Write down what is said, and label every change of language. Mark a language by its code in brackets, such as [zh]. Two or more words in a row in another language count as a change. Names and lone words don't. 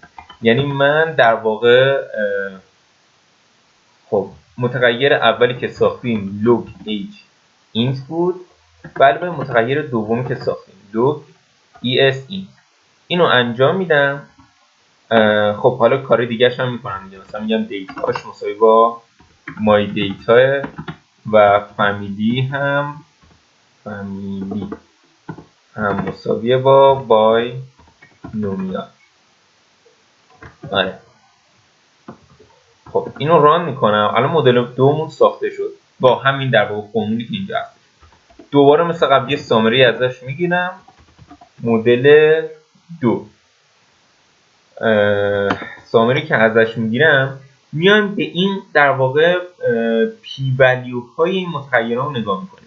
[fa] یعنی من در واقع خب متغیر اولی که ساختیم log age int بود، بله متغیر دومی که ساختیم log es int، اینو انجام میدم. خب حالا کار دیگه هم میکنم دیگه، مثلا میگم دیتاش مساوی با [en] my data [fa] و فامیلی هم مساویه با [en] by nominal. [fa] آره خب اینو ران میکنم، الان مدل دومون ساخته شد با همین در واقع فرمولی که اینجا هست. دوباره مثل قبلی سامری ازش میگیرم، مدل 2 سامری که ازش میگیرم، میایم به این در واقع [en] p value [fa] های این متغیرها رو نگاه میکنیم.